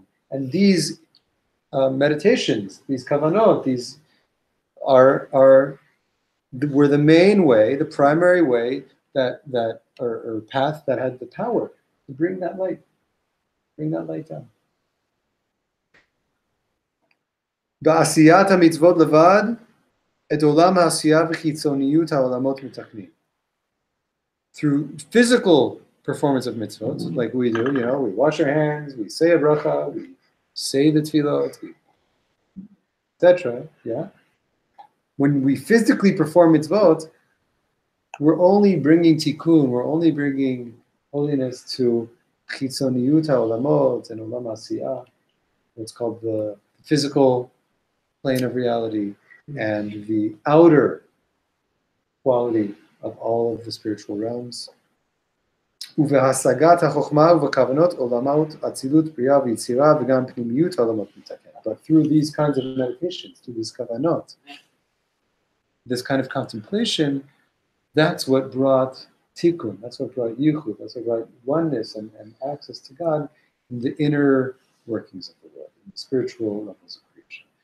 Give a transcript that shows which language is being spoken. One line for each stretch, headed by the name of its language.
English: And these meditations, these kavanot, these were the main way, the primary way or path that had the power to bring that light down.
Hebrew: בעשיית המצוות לבד, את עולם העשייה וחיצוניות העולמות מתקנים.
English: Through physical performance of mitzvot, like we do, we wash our hands, we say a bracha, we say the tefillot, etc. Yeah. When we physically perform mitzvot, we're only bringing tikkun, we're only bringing holiness to chitzoniyut ha'olamot and olam ha'asiyah, what's called the physical plane of reality and the outer quality of all of the spiritual realms.
Hebrew: ובהשגת החוכמה ובכוונות עולמות אצילות בריאה ויצירה וגם פנימיות העולמות מתקן.
English: But through these kinds of meditations, through this kavanot, this kind of contemplation, that's what brought tikkun, that's what brought yichud, that's what brought oneness and access to God in the inner workings of the world, in the spiritual levels of creation.